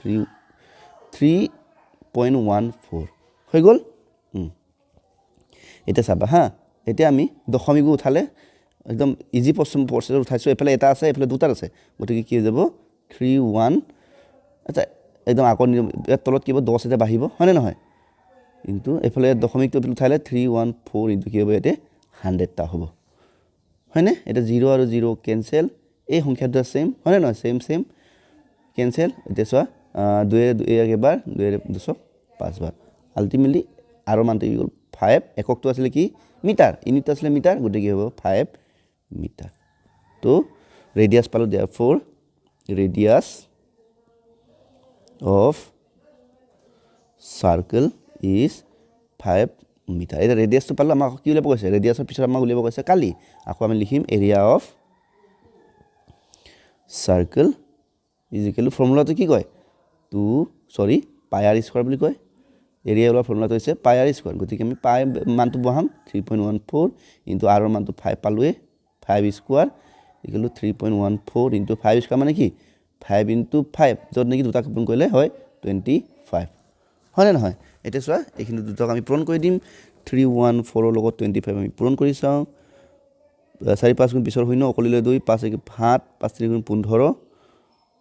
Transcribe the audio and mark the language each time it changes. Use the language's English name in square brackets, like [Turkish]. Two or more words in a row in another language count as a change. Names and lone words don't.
[Assamese] 3.14 হৈ গল এটা চাবা হা এটা আমি দশমিক উঠালে একদম [English] easy process [Assamese] উঠাইছো এফালে এটা আছে এফালে দুটা আছে গতিকে কি হৈ যাব 31 আচ্ছা একদম আকো তলত কিবা 10 এটা বাঢ়িব হয় নে নহয় কিন্তু এফালে দশমিকটো উঠালে 314 ইনটু কি হ'ব এতে 100 টা হ'ব হয়নে এটা 0 আৰু 0 ক্যান্সেল এই সংখ্যাটো সেম হয় না সেম ক্যান্সেল এটা সোয়া 2 একবাৰ 2 পাঁচবাৰ আলটিমেটলি আৰু মানটো ইকুয়াল 5 এককটো আছিল কি [English] meter unit [Assamese] আছিল মিটাৰ গতে কি হ'ব 5 মিটাৰ তো ৰেডিয়াস পালো [English] therefore radius of circle is [Assamese] 5 মিটাৰ এটা ৰেডিয়াসটো পালো আমাক কি উলিয়াব কৈছে ৰেডিয়াসৰ পিছত আমাক উলিয়াব কৈছে কালি আকৌ আমি লিখিম [English] area of circle is equal to [Assamese] ফৰ্মুলাটো কি কয় [English] pi r square [Assamese] বুলি কয় এৰিয়া ওলা ফৰ্মুলাটো হৈছে [English] pi r square [Assamese] গতিকে আমি pi মানটো বহাম 3.14 ইনটু r ৰ মানটো 5 পালোৱে 5 [English] square equal to [Assamese] 3.14 ইনটু 5 স্কয়াৰ মানে কি 5 ইনটু 5 যত নেকি দুটা পূৰণ কৰিলে হয় 25 হয় না নহয় এটা চোৱা এইখিনি দুটাক আমি পূৰণ কৰি দিম 314 ৰ লগত 25 আমি পূৰণ কৰি চাওঁ 4 5 গুণ 20 শূন্য অকলিলৈ 2 5 1 7 5 3 গুণ 15